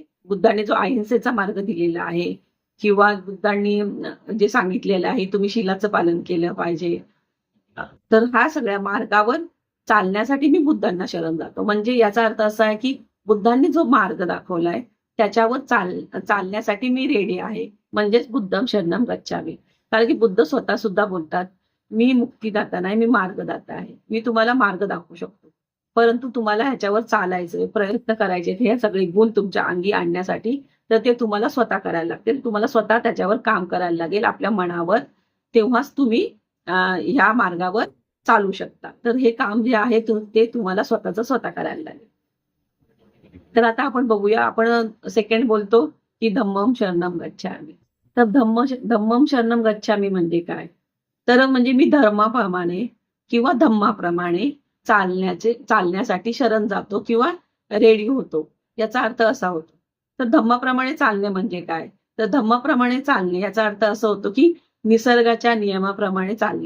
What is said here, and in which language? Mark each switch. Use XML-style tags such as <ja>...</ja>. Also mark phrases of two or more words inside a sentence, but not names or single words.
<mr>बुद्धांनी जो अहिंसेचा मार्ग दिलेला आहे किंवा बुद्धांनी जे सांगितलेलं आहे तुम्ही शीलाचं पालन केलं पाहिजे, तर ह्या सगळ्या मार्गावर चालण्यासाठी मी बुद्धांना शरण जातो. म्हणजे याचा अर्थ असा आहे की बुद्धांनी जो मार्ग दाखवलाय त्याच्यावर चालण्यासाठी मी रेडी आहे, म्हणजेच</mr> <pi>बुद्धम शरणम गच्छामि.</pi> <mr>कारण की बुद्ध स्वतः सुद्धा बोलतात, मी मुक्तीदाता नाही, मी मार्गदाता आहे. मी तुम्हाला मार्ग दाखवू शकतो, परंतु तुम्हाला ह्याच्यावर चालायचे, प्रयत्न करायचे, हे सगळे गुण तुमच्या अंगी आणण्यासाठी तर ते तुम्हाला स्वतः करायला लागतील. तुम्हाला स्वतः त्याच्यावर काम करायला लागेल आपल्या मनावर, तेव्हाच तुम्ही ह्या मार्गावर चालू शकता. तर हे काम जे आहे ते तुम्हाला स्वतःच स्वतः करायला लागेल. तर आता आपण बघूया, आपण सेकंड बोलतो की</mr> <pi>धम्मम शरणम गच्छामि.</pi> <mr>तर</mr> <pi>धम्मम शरणम गच्छामि</pi> <mr>म्हणजे काय? तर म्हणजे मी धर्माप्रमाणे किंवा धम्माप्रमाणे चालण्यासाठी शरण जातो किंवा रेडी होतो, याचा अर्थ असा होतो. तर धम्माप्रमाणे चालणे म्हणजे काय? तर धम्माप्रमाणे चालणे याचा अर्थ असा होतो की निसर्गाच्या नियमाप्रमाणे चालणे.</mr>